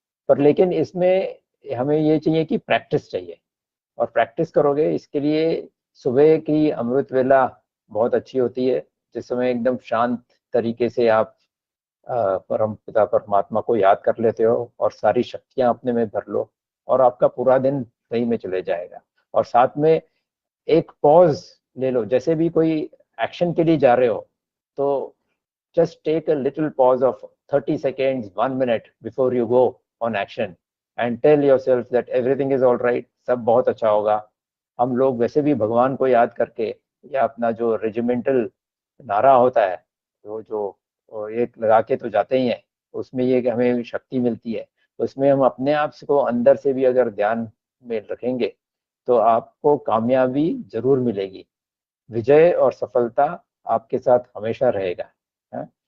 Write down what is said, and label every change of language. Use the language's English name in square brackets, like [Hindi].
[Hindi] पर लेकिन इसमें हमें ये चाहिए कि प्रैक्टिस चाहिए, और प्रैक्टिस करोगे इसके लिए सुबह की अमृत वेला बहुत अच्छी होती है, जिस समय एकदम शांत तरीके से आप परम पिता परमात्मा को याद कर लेते हो और सारी शक्तियां अपने में भर लो, और आपका पूरा दिन सही में चले जाएगा। और साथ में एक पॉज ले लो, जैसे भी कोई एक्शन के लिए जा रहे हो तो [English] just take a little pause of 30 seconds, 1 minute before you go on action and tell yourself that everything is all right, [Hindi] सब बहुत अच्छा होगा। हम लोग वैसे भी भगवान को याद करके, या अपना जो रेजिमेंटल नारा होता है, जो एक लगा के तो जाते ही हैं, उसमें ये कि हमें शक्ति मिलती है। उसमें हम अपने आप को अंदर से भी अगर ध्यान में रखेंगे तो आपको कामयाबी जरूर मिलेगी, विजय और सफलता आपके साथ हमेशा रहेगा। है?